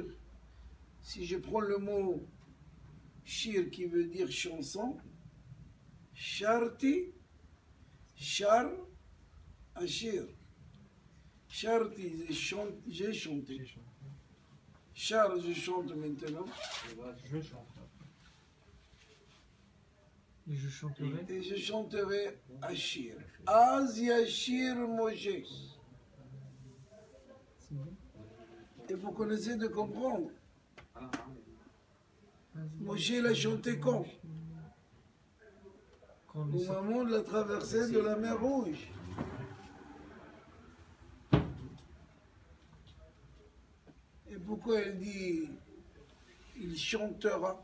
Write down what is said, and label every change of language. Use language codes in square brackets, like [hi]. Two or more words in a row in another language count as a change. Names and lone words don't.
[fr] Si je prends le mot shir qui veut dire chanson, [he] שרתי, שר, אשיר. [fr] Sharti, j'ai chanté. Shar, je chante maintenant. Je chante. Et je chanterai. Et je chanterai ashir. [he] אז ישיר משה. [fr] Et vous connaissez de comprendre. Moshe l'a chanté quand? Quand Au on est sorti. moment de la traversée de la mer Rouge. Et pourquoi elle dit il chantera?